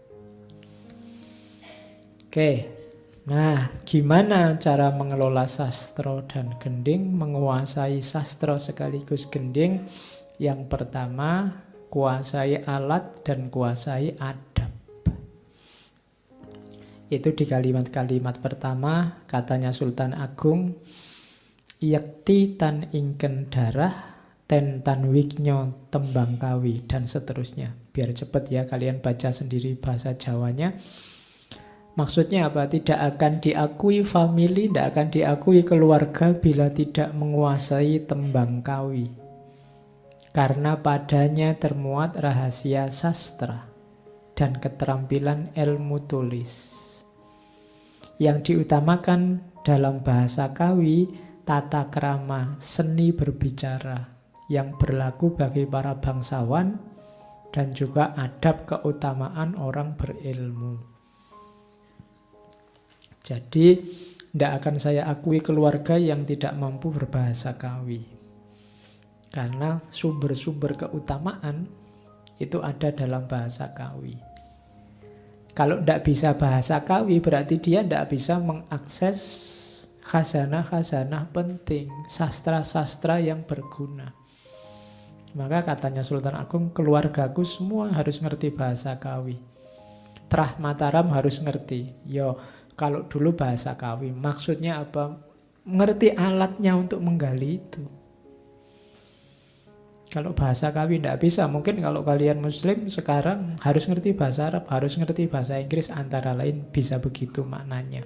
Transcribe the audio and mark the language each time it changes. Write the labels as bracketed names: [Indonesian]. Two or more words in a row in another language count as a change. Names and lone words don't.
[Indonesian] Oke, nah gimana cara mengelola sastra dan gending, menguasai sastra sekaligus gending? Yang pertama, kuasai alat dan kuasai adab. Itu di kalimat-kalimat pertama, katanya Sultan Agung, [Javanese] yakti tan ingken darah, ten tan wiknyo tembang kawi, [Indonesian] dan seterusnya. Biar cepat ya, kalian baca sendiri bahasa Jawanya. Maksudnya apa? Tidak akan diakui famili, tidak akan diakui keluarga bila tidak menguasai tembang kawi. Karena padanya termuat rahasia sastra dan keterampilan ilmu tulis. Yang diutamakan dalam bahasa kawi, tata krama, seni berbicara yang berlaku bagi para bangsawan dan juga adab keutamaan orang berilmu. Jadi, tidak akan saya akui keluarga yang tidak mampu berbahasa kawi. Karena sumber-sumber keutamaan itu ada dalam bahasa kawi. Kalau tidak bisa bahasa kawi, berarti dia tidak bisa mengakses khazanah-khazanah penting, sastra-sastra yang berguna. Maka katanya Sultan Agung, keluargaku semua harus ngerti bahasa kawi. Trah Mataram harus ngerti. Yo, kalau dulu bahasa kawi, maksudnya apa? Ngerti alatnya untuk menggali itu. Kalau bahasa kawi tidak bisa, mungkin kalau kalian muslim sekarang harus ngerti bahasa Arab, harus ngerti bahasa Inggris, antara lain bisa begitu maknanya.